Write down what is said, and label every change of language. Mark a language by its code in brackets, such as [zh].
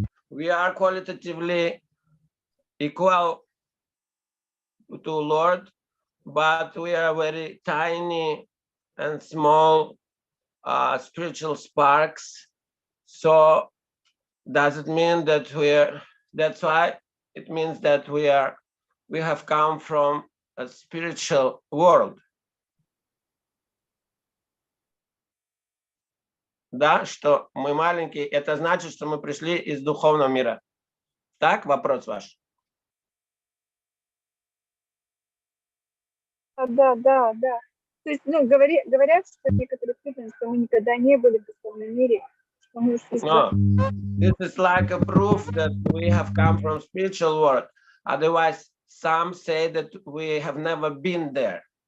[en] We are qualitatively equal to Lord, but we are very tiny and small spiritual sparks. So does it mean that that's why it means that we have come from a spiritual world? [ru] Да, что мы маленькие, это значит, что мы пришли из духовного мира. Так, вопрос ваш? Да. То есть, говорят, что некоторые преданные, что мы никогда не были в духовном мире, что мы ушли. [en] This is like a proof that we have come from spiritual world. Otherwise, some say that we have never been there.